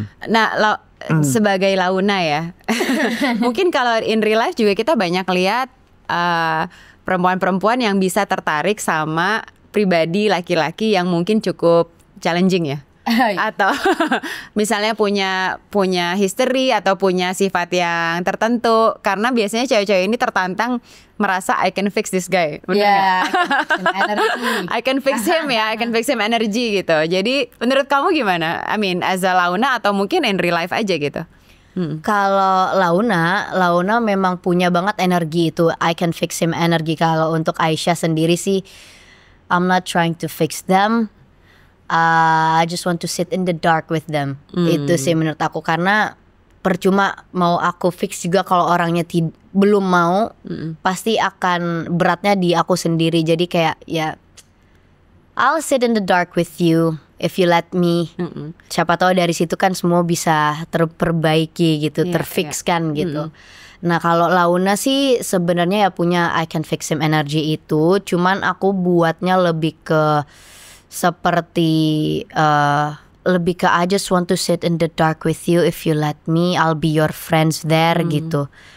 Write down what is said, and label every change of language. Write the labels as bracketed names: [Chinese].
[Indonesian] Nah, sebagai Launa ya, mungkin kalau [English] in real life [Indonesian] juga kita banyak lihat perempuan-perempuan yang bisa tertarik sama pribadi laki-laki yang mungkin cukup challenging ya. Atau misalnya punya history atau punya sifat yang tertentu, karena biasanya cewek-cewek ini tertantang merasa [English] I can fix this guy, [Indonesian] benar nggak? [English] I can fix him ya, I can fix him energy gitu. [Indonesian] Jadi menurut kamu gimana? [English] I mean as a [Indonesian] Launa atau mungkin [English] in real life [Indonesian] aja gitu? Kalau Launa memang punya banget energi itu, [English] I can fix him energi. [Indonesian] Kalau untuk Aisyah sendiri sih, [English] I'm not trying to fix them. I just want to sit in the dark with them. [Indonesian] Itu sih menurut aku, karena percuma mau aku fix juga kalau orangnya belum mau, pasti akan beratnya di aku sendiri. Jadi kayak ya [English] I'll sit in the dark with you if you let me. [Indonesian] Siapa tahu dari situ kan semua bisa terperbaiki gitu, terfix kan gitu. Nah kalau Launa sih sebenarnya ya punya [English] I can fix him energy [Indonesian] itu, cuman aku buatnya lebih ke seperti lebih ke [English] I just want to sit in the dark with you, if you let me I'll be your friends there [Indonesian] gitu.